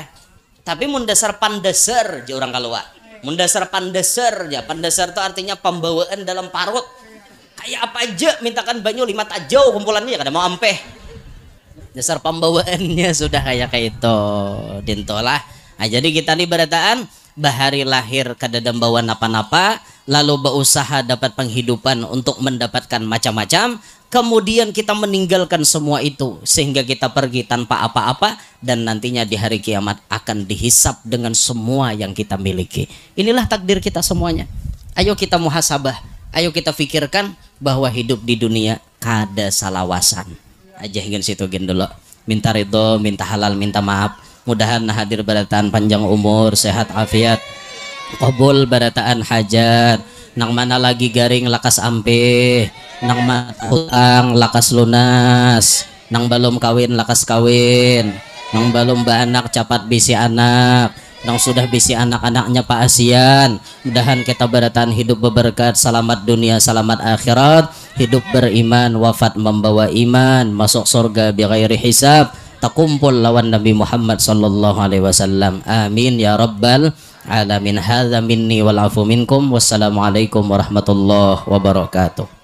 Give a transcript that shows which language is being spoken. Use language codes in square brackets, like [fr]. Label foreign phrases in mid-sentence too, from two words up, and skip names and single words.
[bjn] Tapi mun dasar pandaser je orang kalua. Mun dasar pandaser ya, pandaser itu artinya pembawaan dalam parut. Kayak apa aja mintakan banyu 5 tajau kumpulannya kada mau ampeh. Dasar pembawaannya sudah kayak itu. [id] Dintolah. Nah, jadi kita nih [bjn] berataan bahari lahir kada bawa napa-napa, [id] lalu berusaha dapat penghidupan untuk mendapatkan macam-macam, kemudian kita meninggalkan semua itu sehingga kita pergi tanpa apa-apa dan nantinya di hari kiamat akan dihisap dengan semua yang kita miliki. Inilah takdir kita semuanya. Ayo kita muhasabah, ayo kita pikirkan bahwa hidup di dunia kada salawasan. [bjn] Aja hingga situ gen dulu. Minta ridho, minta halal, minta maaf. Mudahan hadir barataan panjang umur, sehat afiat, qabul barataan hajat. Nang mana lagi garing lakas ampe, nang mana utang lakas lunas, nang belum kawin lakas kawin, nang belum beranak capat bisi anak, nang sudah bisi anak-anaknya Pak Asian. Mudahan kita barataan hidup berberkat, selamat dunia, selamat akhirat, hidup beriman, wafat membawa iman, masuk surga [ar] بغير حساب, [bjn] takumpul lawan Nabi Muhammad [ar] صلى الله عليه وسلم. آمين يا رب العالمين. هذا مني والعفو منكم. والسلام عليكم ورحمة الله وبركاته.